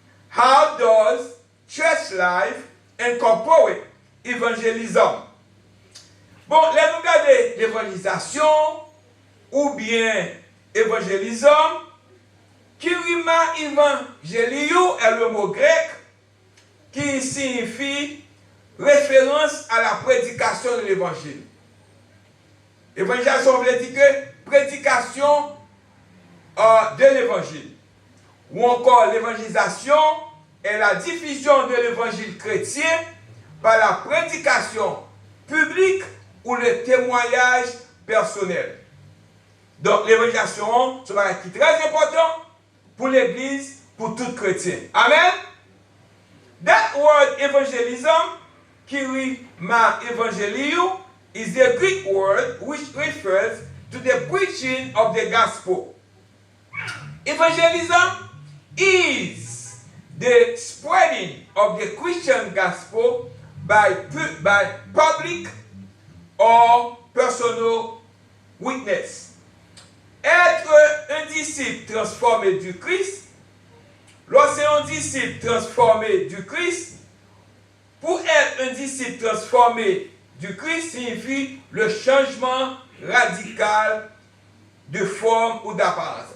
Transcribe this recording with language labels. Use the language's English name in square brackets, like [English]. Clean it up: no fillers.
[English] How does church life incorporate evangelism? [French] Bon, là nous regardons l'évangélisation ou bien évangélisme. Kirima evangeliou est le mot grec qui signifie référence à la prédication de l'évangile. Évangélisation veut dire que prédication de l'évangile. Ou encore l'évangélisation est la diffusion de l'évangile chrétien par la prédication publique ou le témoignage personnel. Donc l'évangélisation, c'est un qui est très important pour l'Église, pour tout chrétien. Amen. [English] That word evangelism, kirima evangeliou, is the Greek word which refers to the preaching of the gospel. Evangelism is the spreading of the Christian gospel by public or personal witness. [French] Être un disciple transformé du Christ, lorsque un disciple transformé du Christ, pour être un disciple transformé du Christ signifie le changement radical de forme ou d'apparence.